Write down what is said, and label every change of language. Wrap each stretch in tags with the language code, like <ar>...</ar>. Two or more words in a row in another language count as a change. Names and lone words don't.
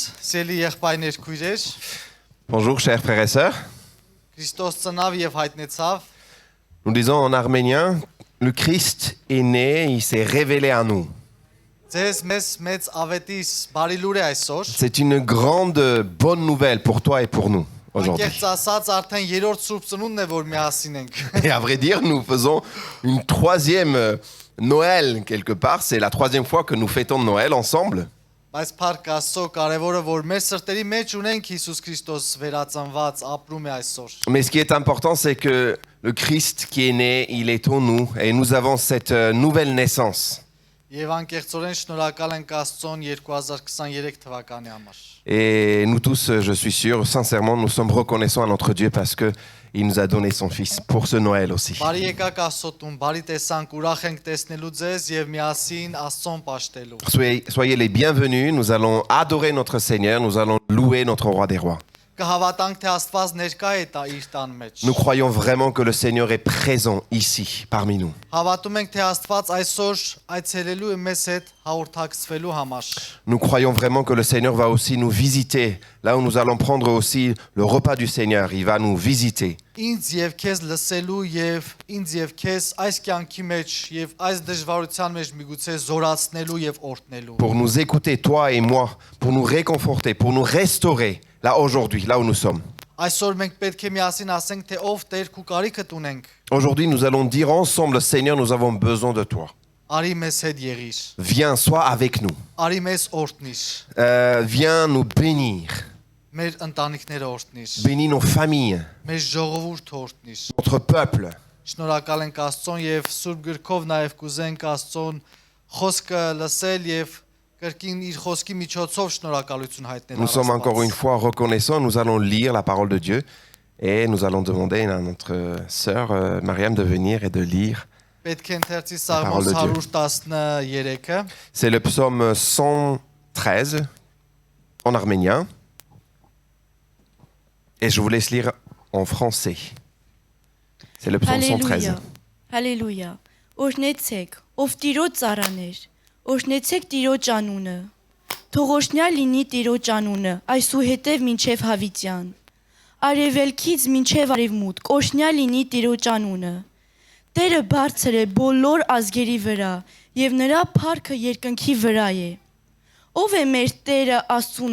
<hy>Սիրելի եղբայրներ, քույրեր,</hy> <fr>Bonjour chers frères et sœurs.</fr> <hy>Քրիստոս ծնավ եւ հայտնեցավ։</hy> <fr>Nous disons en arménien, le Christ est né, il s'est révélé à nous.</fr> <hy>Ձեզ մեծ ավետիս բարի լուր է այսօր։</hy> <fr>C'est une grande bonne nouvelle pour toi et pour nous aujourd'hui.</fr> <hy>Անկեղծ ասած արդեն երրորդ Սուրբ Ծնունդն է, որ միասին ենք։</hy> <fr>Et à vrai dire, nous faisons une troisième Noël quelque part. C'est la troisième fois que nous fêtons Noël ensemble.</fr> <hy>Բայց փառք Աստծո, կարևորը որ մեր սրտերի մեջ ունենք Հիսուս Քրիստոս վերածնված ապրում է այսօր։</hy> <fr>Mais ce qui est important, c'est que le Christ qui est né, il est en nous et nous avons cette nouvelle naissance.</fr> <hy>Եվ անկեղծորեն շնորհակալ ենք Աստծուն 2023 թվականի համար։</hy> <fr>Et nous tous, je suis sûr, sincèrement, nous sommes reconnaissants à notre Dieu parce que il nous a donné son Fils pour ce Noël aussi.</fr> <hy>Բարի եկաք Աստծոն, բարի տեսանք, ուրախ ենք տեսնելու ձեզ եւ միասին Աստծուն պաշտելու։</hy> <fr>Soyez les bienvenus, nous allons adorer notre Seigneur, nous allons louer notre Roi des Rois.</fr> <hy>Կհավատանք թե Աստված ներկա է իր տան մեջ։</hy> <fr>Nous croyons vraiment que le Seigneur est présent ici, parmi nous.</fr> <hy>Հավատում ենք թե Աստված այսօր այցելելու է մեզ հետ հաղորդակցվելու համար։</hy> <fr>Nous croyons vraiment que le Seigneur va aussi nous visiter, là où nous allons prendre aussi le repas du Seigneur, il va nous visiter.</fr> <hy>Ինձ եւ քեզ լսելու եւ ինձ եւ քեզ այս կյանքի մեջ եւ այս դժվարության մեջ միգուցե զորացնելու եւ օրհնելու։</hy> <fr>Pour nous écouter, toi et moi, pour nous réconforter, pour nous restaurer, là aujourd'hui, là où nous sommes.</fr> <hy>Այսօր մենք պետք է միասին ասենք թե ով Տեր քու կարիքդ ունենք։</hy> <fr>Aujourd'hui, nous allons dire ensemble, Seigneur, nous avons besoin de toi.</fr> <hy>Արի մեզ հետ եղիր։</hy> <fr>Viens, sois avec nous.</fr> <hy>Արի մեզ օրհնիր։</hy> <fr>Viens nous bénir.</fr> <hy>Մեր ընտանիքները օրհնիր։</hy> <fr>Bénis nos familles,</fr> <hy>Մեր ժողովուրդը օրհնիր։</hy> <fr>notre peuple.</fr> <hy>Շնորհակալ ենք Աստծուն եւ Սուրբ գրքով նաեւ կուզենք Աստծուն խոսքը լսել եւ կրկին իր խոսքի միջոցով շնորհակալություն հայտնել։</hy> <fr>Nous sommes encore une fois reconnaissants. Nous allons lire la parole de Dieu et nous allons demander à notre sœur Mariam de venir et de lire.</fr> <hy>Պետք է ընթերցի Սաղմոս 113-ը։</hy> <fr>C'est le psaume 113 en arménien. Et je vous laisse lire en français. C'est le psaume 113.</fr> <hy>Հալելույա։ Օրհնեցեք, ով Տիրոջ ծառաներ, օրհնեցեք Տիրոջ անունը։ Թող օրհնյալ լինի Տիրոջ անունը, այսուհետև մինչև հավիտյան։ Արևելքից մինչև արևմուտք, օրհնյալ լինի Տիրոջ անունը։ Տերը բարձր է բոլոր ազգերի վրա, եւ նրա փառքը երկնքի վրա է։ Ով է մեր Տերը Աստծու</hy>